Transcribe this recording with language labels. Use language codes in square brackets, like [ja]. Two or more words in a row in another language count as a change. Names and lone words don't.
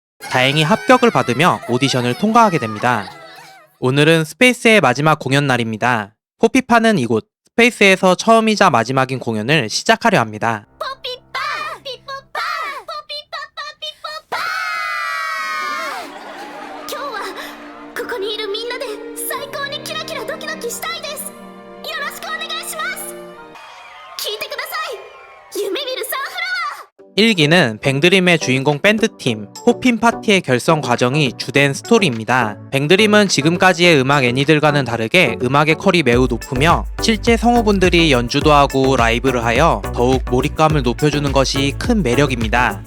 [ko] 다행히 합격을 받으며 오디션을 통과하게 됩니다. 오늘은 스페이스의 마지막 공연 날입니다. 포피파는 이곳 스페이스에서 처음이자 마지막인 공연을 시작하려 합니다. [ja] ポピパーピポパーポピパパピポパー今日はここにいるみんなで最高にキラキラドキドキしたいです。よろしくお願いします。聞いてください。夢見るサンフラワー [ko] 1기는 뱅드림의 주인공 밴드팀 포핀 파티의 결성 과정이 주된 스토리입니다. 뱅드림은 지금까지의 음악 애니들과는 다르게 음악의 컬이 매우 높으며 실제 성우분들이 연주도 하고 라이브를 하여 더욱 몰입감을 높여주는 것이 큰 매력입니다.